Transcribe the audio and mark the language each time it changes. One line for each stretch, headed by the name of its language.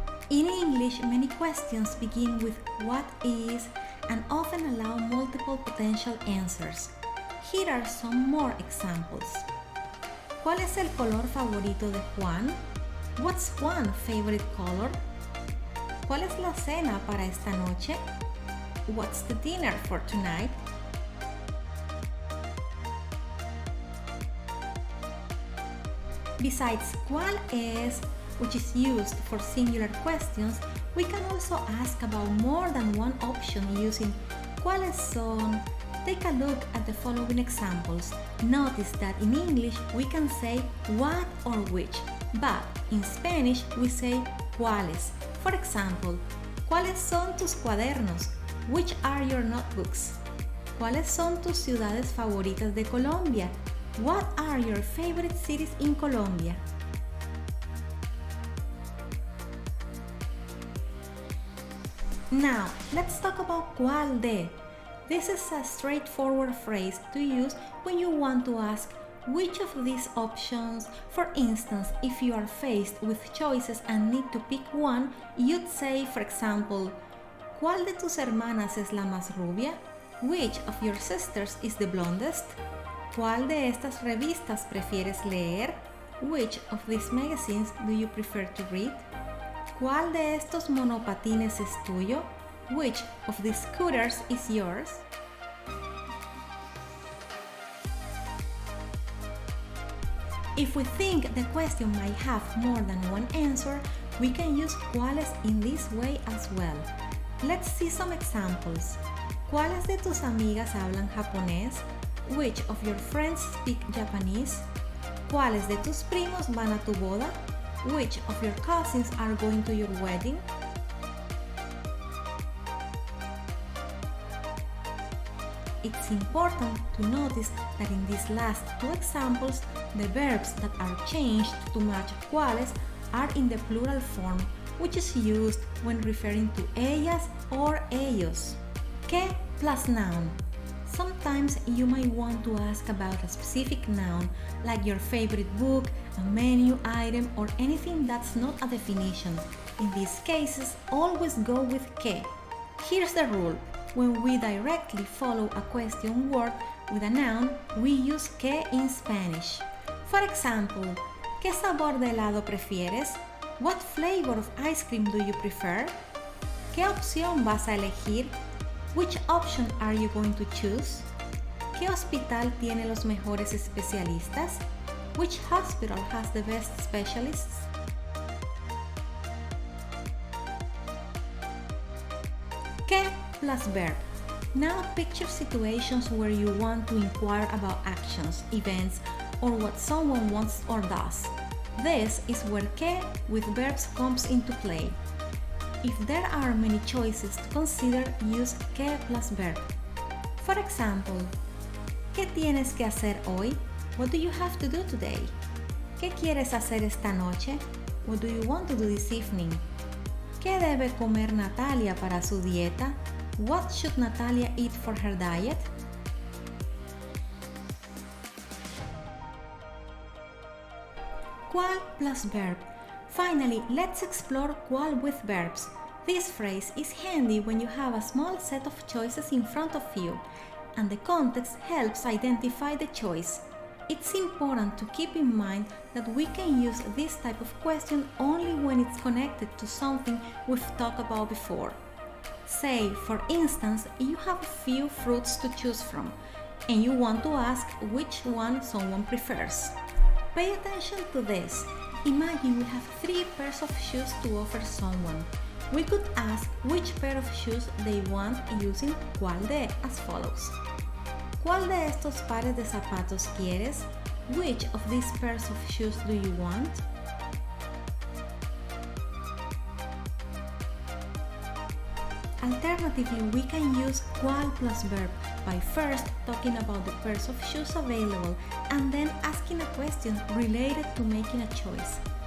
English: In English, many questions begin with what is and often allow multiple potential answers. Here are some more examples.
Spanish: ¿Cuál es el color favorito de Juan?
English: What's Juan's favorite color?
Spanish: ¿Cuál es la cena para esta noche?
English: What's the dinner for tonight? Besides
Spanish: ¿cuál es?,
English: which is used for singular questions, we can also ask about more than one option using
Spanish: ¿cuáles son?
English: Take a look at the following examples. Notice that in English we can say what or which, but in Spanish we say cuáles. For example,
Spanish: ¿cuáles son tus cuadernos?
English: Which are your notebooks?
Spanish: ¿Cuáles son tus ciudades favoritas de Colombia?
English: What are your favorite cities in Colombia? Now, let's talk about ¿cuál de? This is a straightforward phrase to use when you want to ask which of these options. For instance, if you are faced with choices and need to pick one, you'd say, for example,
Spanish: ¿cuál de tus hermanas es la más rubia?
English: Which of your sisters is the blondest?
Spanish: ¿Cuál de estas revistas prefieres leer?
English: Which of these magazines do you prefer to read?
Spanish: ¿Cuál de estos monopatines es tuyo?
English: Which of these scooters is yours? If we think the question might have more than one answer, we can use cuáles in this way as well. Let's see some examples.
Spanish: ¿Cuáles de tus amigas hablan japonés?
English: Which of your friends speak Japanese?
Spanish: ¿Cuáles de tus primos van a tu boda?
English: Which of your cousins are going to your wedding? It's important to notice that in these last two examples, the verbs that are changed to match cuáles are in the plural form, which is used when referring to ellas or ellos. Qué plus noun. Sometimes you might want to ask about a specific noun, like your favorite book, a menu item, or anything that's not a definition. In these cases, always go with qué. Here's the rule. When we directly follow a question word with a noun, we use qué in Spanish. For example,
Spanish: ¿qué sabor de helado prefieres?
English: What flavor of ice cream do you prefer?
Spanish: ¿Qué opción vas a elegir?
English: Which option are you going to choose?
Spanish: ¿Qué hospital tiene los mejores especialistas?
English: Which hospital has the best specialists? Qué plus verb. Now picture situations where you want to inquire about actions, events, or what someone wants or does. This is where qué with verbs comes into play. If there are many choices to consider, use qué plus verb. For example,
Spanish: ¿qué tienes que hacer hoy?
English: What do you have to do today?
Spanish: ¿Qué quieres hacer esta noche?
English: What do you want to do this evening?
Spanish: ¿Qué debe comer Natalia para su dieta?
English: What should Natalia eat for her diet? Cuál plus verb. Finally, let's explore cuál with verbs. This phrase is handy when you have a small set of choices in front of you, and the context helps identify the choice. It's important to keep in mind that we can use this type of question only when it's connected to something we've talked about before. Say, for instance, you have a few fruits to choose from, and you want to ask which one someone prefers. Pay attention to this. Imagine we have 3 pairs of shoes to offer someone. We could ask which pair of shoes they want using cuál de as follows.
Spanish: ¿Cuál de estos pares de zapatos quieres?
English: Which of these pairs of shoes do you want? Alternatively, we can use cuál plus verb by first talking about the pairs of shoes available and then asking a question related to making a choice.